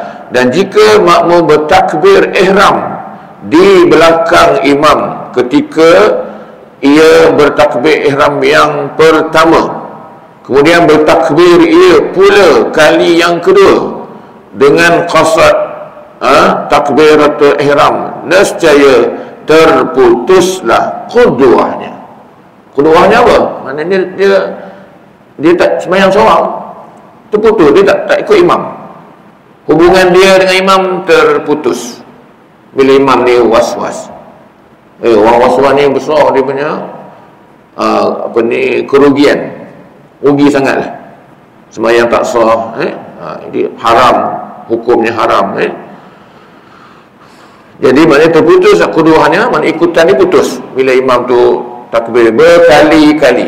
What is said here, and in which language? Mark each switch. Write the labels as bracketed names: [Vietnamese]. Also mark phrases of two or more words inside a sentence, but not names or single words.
[Malay] Dan jika makmum bertakbir ihram di belakang imam ketika ia bertakbir ihram yang pertama, kemudian bertakbir ia pula kali yang kedua dengan qasad takbiratul ihram, nescaya terputuslah qudwahnya. Qudwahnya apa? Maknanya dia tak sembahyang seorang, terputus, dia tak ikut imam. Hubungan dia dengan imam terputus bila imam ni was-was. Orang was-was ni besar dia punya kerugian. Rugi sangatlah. Sembahyang tak sah, jadi haram, hukumnya haram. Jadi maknanya terputus keduanya, maknanya ikutan ni putus bila imam tu takbir berkali-kali.